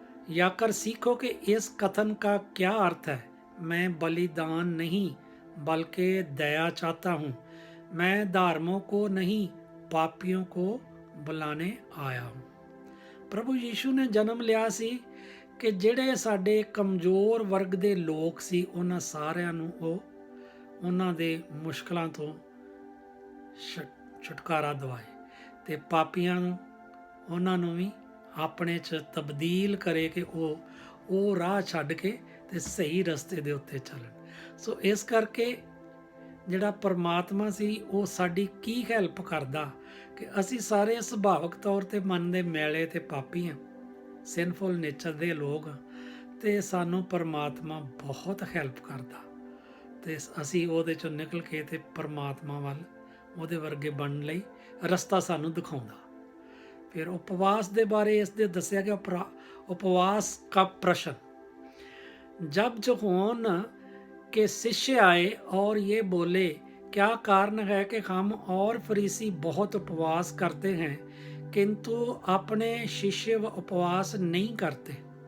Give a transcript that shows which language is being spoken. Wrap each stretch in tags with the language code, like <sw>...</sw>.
<hi>या कर सीखो कि इस कथन का क्या अर्थ है। मैं बलिदान नहीं बल्कि दया चाहता हूँ। मैं धार्मियों को नहीं पापियों को बुलाने आया हूँ। प्रभु यीशु ने जन्म लिया सी कि</hi> <pa>ਜਿਹੜੇ ਸਾਡੇ ਕਮਜ਼ੋਰ ਵਰਗ ਦੇ ਲੋਕ ਸੀ, ਉਹਨਾਂ ਸਾਰਿਆਂ ਨੂੰ ਉਹ ਉਹਨਾਂ ਦੇ ਮੁਸ਼ਕਲਾਂ ਤੋਂ ਛੁਟਕਾਰਾ ਦਿਵਾਏ, ਤੇ ਪਾਪੀਆਂ ਨੂੰ ਉਹਨਾਂ ਨੂੰ ਵੀ ਆਪਣੇ 'ਚ ਤਬਦੀਲ ਕਰੇ ਕਿ ਉਹ ਰਾਹ ਛੱਡ ਕੇ ਤੇ ਸਹੀ ਰਸਤੇ ਦੇ ਉੱਤੇ ਚੱਲਣ। ਸੋ ਇਸ ਕਰਕੇ ਜਿਹੜਾ ਪਰਮਾਤਮਾ ਸੀ ਉਹ ਸਾਡੀ ਕੀ ਹੈਲਪ ਕਰਦਾ ਕਿ ਅਸੀਂ ਸਾਰੇ ਸੁਭਾਵਿਕ ਤੌਰ ਤੇ ਮਨ ਦੇ ਮੈਲੇ ਤੇ ਪਾਪੀ ਹਾਂ, ਸਿਨਫੁਲ ਨੇਚਰ ਦੇ ਲੋਕ ਹਾਂ, ਤੇ ਸਾਨੂੰ ਪਰਮਾਤਮਾ ਬਹੁਤ ਹੈਲਪ ਕਰਦਾ ਤੇ ਅਸੀਂ ਉਹਦੇ ਚੋਂ ਨਿਕਲ ਕੇ ਤੇ ਪਰਮਾਤਮਾ ਵੱਲ ਉਹਦੇ ਵਰਗੇ ਬਣਨ ਲਈ ਰਸਤਾ ਸਾਨੂੰ ਦਿਖਾਉਂਦਾ। ਫਿਰ ਉਪਵਾਸ ਦੇ ਬਾਰੇ ਇਸ ਦੇ ਦੱਸਿਆ ਗਿਆ,</pa> <hi>उपवास का प्रश्न, जब जोहन के शिष्य आए और ये बोले, क्या कारण है कि हम और फरीसी बहुत उपवास करते हैं किंतु अपने शिष्य उपवास नहीं करते।</hi>